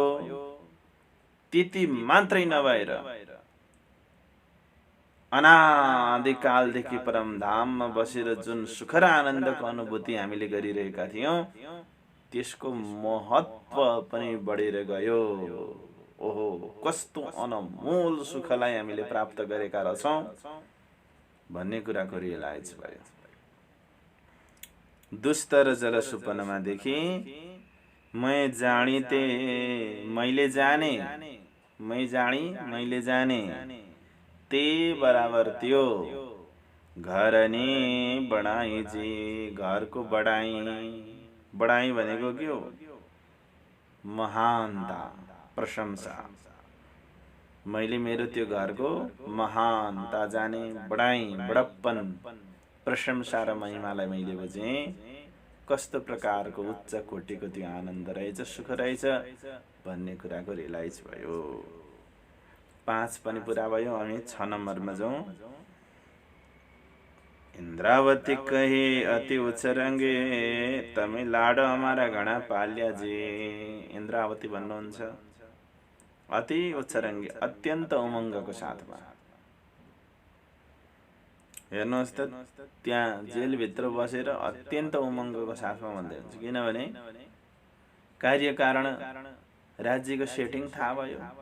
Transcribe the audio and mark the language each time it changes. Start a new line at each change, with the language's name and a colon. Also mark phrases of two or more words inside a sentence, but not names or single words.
Nepali: त्यति मात्रै नभएर अनादिकालदेखि परमधाममा बसेर जुन सुख र आनन्दको अनुभूति हामीले गरिरहेका थियौं त्यसको महत्व पनि बढेर गयो। ओहो, कस्तो अनमोल सुखलाई हामीले प्राप्त गरेका रहेछौं भन्ने कुराको रियलाइज भयो।
Hindi: दुस्तर जल सुपनमा देखि मैं जानी ते
Nepali: मैले जाने,
Hindi: मैं जानी
Nepali: मैले जाने, ते बराबर त्यो घर नि बढाई जी, घरको बढाई। बढाई भनेको के हो? महानता, प्रशंसा। मैले मेरो त्यो घरको महानता जाने, बढाई, बडप्पन, प्रशंसा र महिमालाई मैले बुझेँ। कस्तो प्रकारको उच्च कोटिको त्यो आनन्द रहेछ, सुख रहेछ भन्ने कुराको रियलाइज भयो। 5 पनि पुरा भयो। हामी 6 नम्बरमा जाउँ।
Hindi: इंद्रावती कहे अति उच्चरङ्गे, तमै लाड हमारा घना पाल्या जे।
Nepali: इंद्रावती भन्नुहुन्छ अति उच्चरङ्गे, अत्यन्त उमङ्गको साथमा। हेर्नुहोस् त, त्यहाँ जेलभित्र बसेर अत्यन्त उमङ्गको साथमा भन्दै हुन्छ। किनभने कार्यकारण राज्यको सेटिङ थाहा भयो।